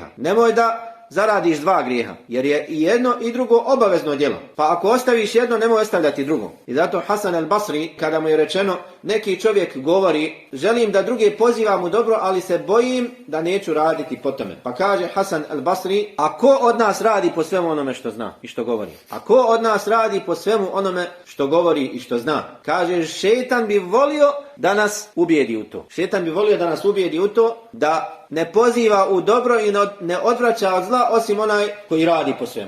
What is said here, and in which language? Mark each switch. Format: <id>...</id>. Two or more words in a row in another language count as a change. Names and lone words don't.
<bs>Nemoj da zaradiš dva grijeha, jer je i jedno i drugo obavezno djelo. Pa ako ostaviš jedno, nemoj ostavljati drugo. I zato Hasan al-Basri, kada mu je rečeno, neki čovjek govori: želim da druge pozivam u dobro, ali se bojim da neću raditi po tome. Pa kaže Hasan al-Basri: a ko od nas radi po svemu onome što zna i što govori? A ko od nas radi po svemu onome što govori i što zna? Kaže, šejtan bi volio da nas ubijedi u to. Šejtan bi volio da nas ubijedi u to da ne poziva u dobro i ne odvraća od zla osim onaj koji radi po svemu.</bs>